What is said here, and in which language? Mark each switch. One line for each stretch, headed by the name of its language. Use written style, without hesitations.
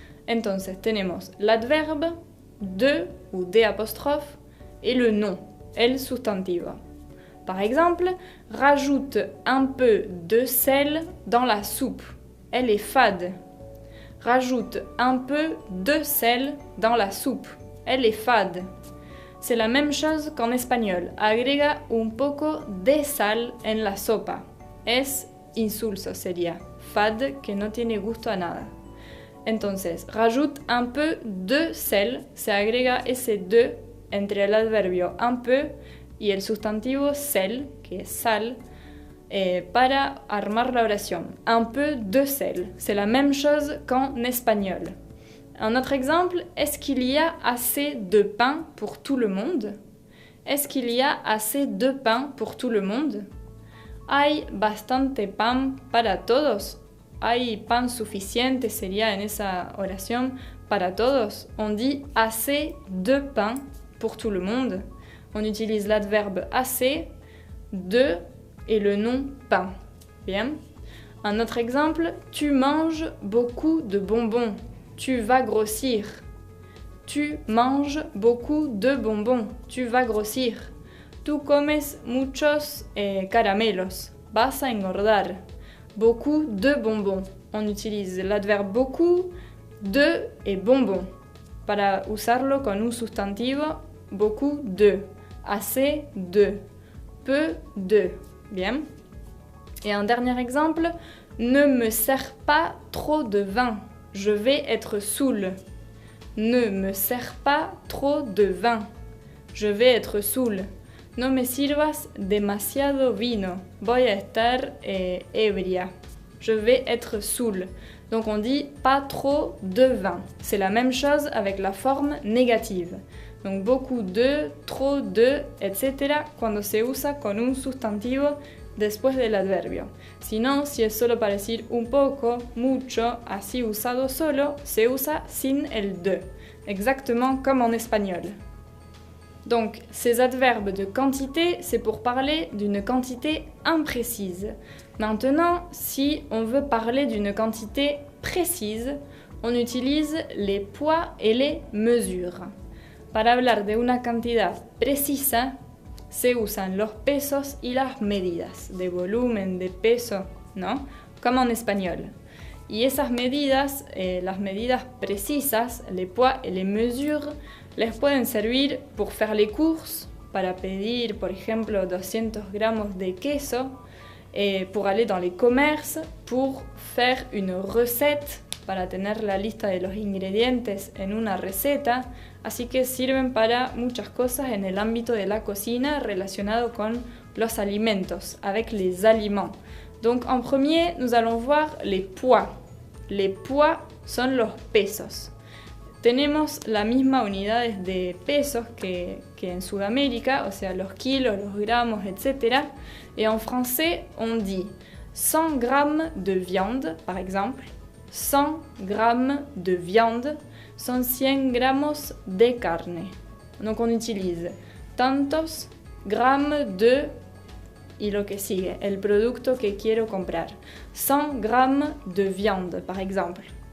Spanish: Entonces tenemos
French: l'adverbe de ou de apostrophe et le nom,
Spanish: el sustantivo.
French: Par exemple, rajoute un peu de sel dans la soupe. Elle est fade. Rajoute un peu de sel dans la soupe. Elle est fade. C'est la même chose qu'en espagnol.
Spanish: Agrega un poco de sal en la sopa. Es insulso sería. Fade, que no tiene gusto a nada. Entonces,
French: rajoute un peu de sel.
Spanish: Se agrega ese de entre el adverbio un peu y el sustantivo sel, que es sal, para armar la oración.
French: Un peu de sel. C'est la même chose qu'en espagnol. Un autre exemple, est-ce qu'il y a assez de pain pour tout le monde? Est-ce qu'il y a assez de pain pour tout le monde?
Spanish: ¿Hay bastante pan para todos? ¿Hay pan suficiente sería en esa oración para todos?
French: On dit assez de pain pour tout le monde. On utilise l'adverbe assez, de et le nom pain. Bien. Un autre exemple, tu manges beaucoup de bonbons. Tu vas grossir. Tu manges beaucoup de bonbons. Tu vas grossir.
Spanish: Tu comes muchos caramelos. Vas a engordar.
French: Beaucoup de bonbons. On utilise l'adverbe beaucoup, de et bonbons.
Spanish: Para usarlo con un sustantivo, beaucoup de. Assez de. peu de. Bien.
French: Et un dernier exemple, ne me sers pas trop de vin, je vais être saoul. Ne me sers pas trop de vin, je vais être saoul.
Spanish: No me sirvas demasiado vino, voy a estar ebria.
French: Je vais être saoul. Donc on dit pas trop de vin. C'est la même chose avec la forme négative. Donc beaucoup de, trop de, etc.
Spanish: cuando se usa con un sustantivo después del adverbio. Sinon, si es solo para decir un poco, mucho, así usado solo, se usa sin el de.
French: Exactement comme en espagnol. Donc, ces adverbes de quantité, c'est pour parler d'une quantité imprécise. Maintenant, si on veut parler d'une quantité précise, on utilise les poids et les mesures.
Spanish: Para hablar de una cantidad precisa, se usan los pesos y las medidas, de volumen, de peso, ¿no?
French: Comme en espagnol.
Spanish: Y esas medidas, las medidas precisas,
French: les poids et les mesures,
Spanish: les pueden servir
French: pour faire les courses,
Spanish: para pedir, por ejemplo, 200 gramos de queso,
French: pour aller dans les commerces, pour faire une recette,
Spanish: para tener la lista de los ingredientes en una receta, así que sirven para muchas cosas en el ámbito de la cocina relacionado con los alimentos,
French: avec les aliments. Donc en premier, nous allons voir les poids. Les poids
Spanish: son los pesos. Tenemos la misma unidades de pesos que en Sudamérica, o sea, los kilos, los gramos, etc.
French: Et en français, on dit 100 grammes de viande, par exemple. 100 grammes de viande
Spanish: son 100 gramos de carne.
French: Donc on utilise
Spanish: tantos grammes de y lo que sigue, el producto que quiero comprar.
French: 100 grammes de viande, par exemple.